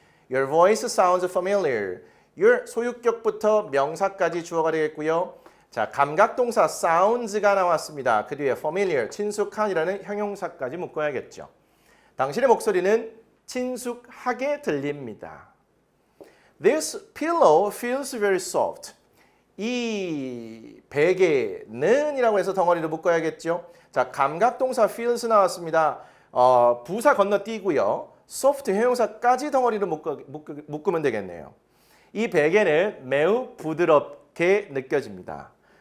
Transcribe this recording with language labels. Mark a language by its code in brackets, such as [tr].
[en] Your voice sounds familiar. [ko] your 소유격부터 명사까지 주어가 되겠고요. 자, 감각동사 sounds가 나왔습니다. 그 뒤에 familiar, 친숙한이라는 형용사까지 묶어야겠죠. 당신의 목소리는 친숙하게 들립니다. [en] This pillow feels very soft. [ko] 이 베개는 이라고 해서 덩어리로 묶어야겠죠. 자, 감각동사 feels 나왔습니다. 부사 건너뛰고요. soft 형용사까지 덩어리로 묶으면 되겠네요. 이 베개는 매우 부드럽게 느껴집니다.